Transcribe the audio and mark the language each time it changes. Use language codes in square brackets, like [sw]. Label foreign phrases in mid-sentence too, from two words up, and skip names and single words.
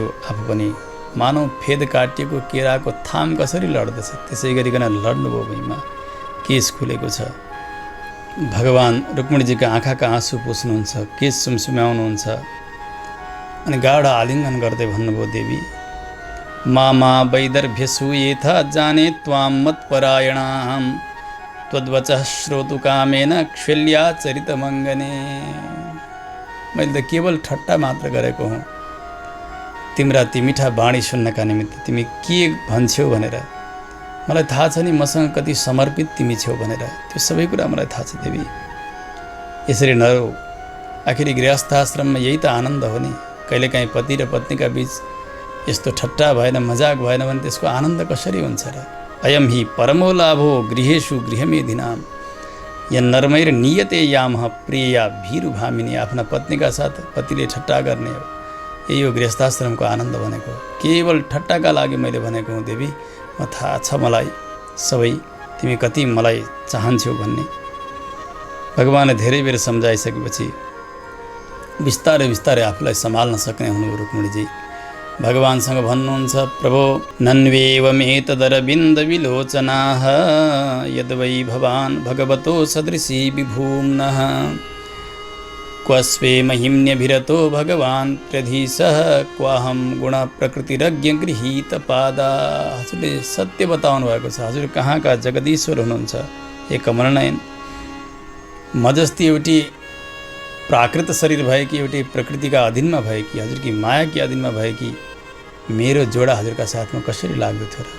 [ne] आफू पनि मानव फेद काटिएको केराको थाम कसरी लड्दछ त्यसै गरिकन लड्नुभयो। भुइँमा केस खुलेको छ। भगवान रुक्मिणीजीका आँखाका आँसु पुस्नुहुन्छ, केस सुमसुम्याउनुहुन्छ अनि गाढा आलिङ्गन गर्दै भन्नुभयो, देवी [sa] मामा वैदर्भ्यसूयेथ जाने त्वां मत्परायणां त्वद्वचः श्रोतुकामेन क्षल्या चरितमङ्गने। [ne] मैले त केवल ठट्टा मात्र गरेको हुँ, तिम्रा ती मिठा बाणी सुन्नका निमित्त तिमी के भन्छौ भनेर। मलाई थाहा छ नि मसँग कति समर्पित तिमी छेउ भनेर, त्यो सबै कुरा मलाई थाहा छ देवी। यसरी नरौ, आखिरी गृहस्थ आश्रममा यही त आनन्द हो नि। कहिलेकाहीँ पति र पत्नीका बीच यस्तो ठट्टा भएन, मजाक भएन भने त्यसको आनन्द कसरी हुन्छ र। [sa] अयम हि परमो लाभो गृहेषु गृहमेधिनाम यन्नर्मैर नियते यामः प्रिया भीरु भामिनी। [ne] आफ्ना पत्नीका साथ पतिले ठट्टा गर्ने हो, यही हो गृहस्थाश्रमको आनन्द भनेको। केवल ठट्टाका लागि मैले भनेको हुँ देवी, म थाहा छ मलाई सबै, तिमी कति मलाई चाहन्छौ भन्ने। भगवानले धेरै बेर सम्झाइसकेपछि बिस्तारै बिस्तारै आफूलाई सम्हाल्न सक्ने हुनुभयो रुक्मिणीजी। भगवानसँग भन्नुहुन्छ, [sa] प्रभो नन्वेवमेतदरविन्द विलोचनाः यद्वै भवान् भगवतो सदृशी विभूम्नः क्वस्वे महिम्न्यभिरतो भगवान् प्रधीशः क्वाहं गुणप्रकृतिरज्ञ गृहीतपादा। [ne] हजुरले सत्य बताउनु भएको छ। हजुर कहाँका जगदीश्वर हुनुहुन्छ हे कमलनयन। म जस्ती एउटी प्राकृत शरीर भएकी, एउटी प्रकृतिका अधीनमा भएकी, हजुरकी मायाकी अधीनमा भएकी मेरो जोडा हजुरका साथमा कसरी लाग्दथ्यो र।